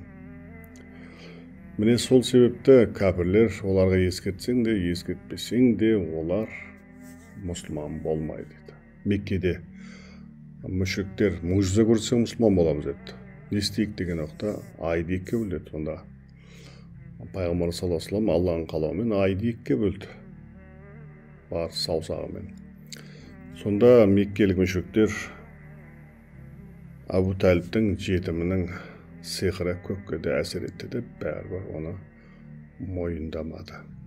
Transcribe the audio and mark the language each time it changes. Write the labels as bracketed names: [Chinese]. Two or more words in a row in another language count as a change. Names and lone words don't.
[Kazakh] Міне сол себепті кәпірлер, оларға ескертсең де, ескертпесең де, олар мұсылман болмайды дейді. Меккеде мүшриктер мұғжиза көрсетсе мұсылман боламыз деді. Не істейік деген уақытта айды 2 бөлді. Сонда пайғамбар [Arabic] صلى الله عليه وسلم [Kazakh] Алланың қалауымен айды 2 бөлді. Бар саусағымен. Сонда меккелік мүшриктер Абу Талибтің жетімінің сиқыры көкке де әсер етті деп бәрібір оны мойындамады.